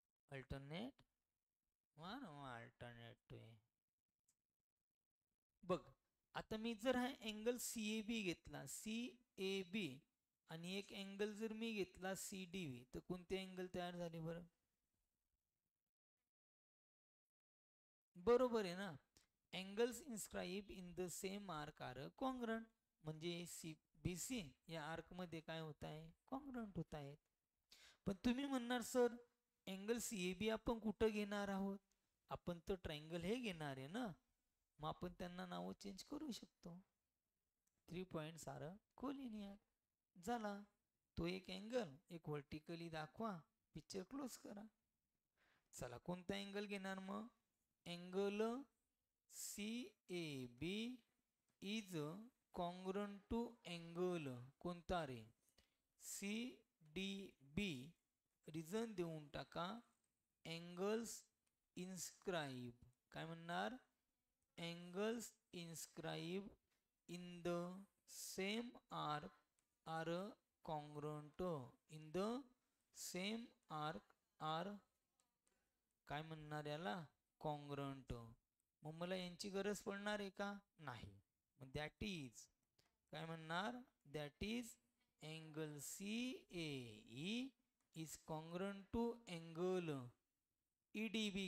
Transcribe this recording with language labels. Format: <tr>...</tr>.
<en>Alternate one alternate.</en> <mr>बघ आता मी जर हा अँगल सीएबी घेतला, सीएबी, आणि एक अँगल जर मी घेतला सीडीबी, तर कोणते अँगल तयार झाले बरं? बरोबर आहे ना.</mr> <en>Angles inscribe in the same arc are congruent.</en> <mr>म्हणजे सी बी सी या आर्क मध्ये काय होत आहे? कॉन्ग्रंट होत आहेत. पण तुम्ही म्हणणार सर अँगल सीएबी आपण कुठं घेणार आहोत? आपण तर ट्रायंगल हे घेणार आहे ना. मग आपण त्यांना नाव चेंज करू शकतो.</mr> <en>3 points are collinear.</en> <mr>झाला. तो एक अँगल एक व्हर्टिकली दाखवा, पिक्चर क्लोज करा. चला कोणता अँगल घेणार मग?</mr> <en>angle C A B is congruent to angle</en> <mr>कोणता रे? सी डी बी. रिझन देऊन टाका.</mr> <en>Angles inscribe.</en> <mr>काय म्हणणार?</mr> <en>Angles inscribe in the same arc are congruent. In the same arc are</en> <mr>काय म्हणणार याला?</mr> <en>Congruent.</en> <mr>मग मला यांची गरज पडणार आहे का? नाही. मग</mr> <en>that is</en> <mr>काय म्हणणार?</mr> <en>That is angle C A E is congruent to angle EDB.</en>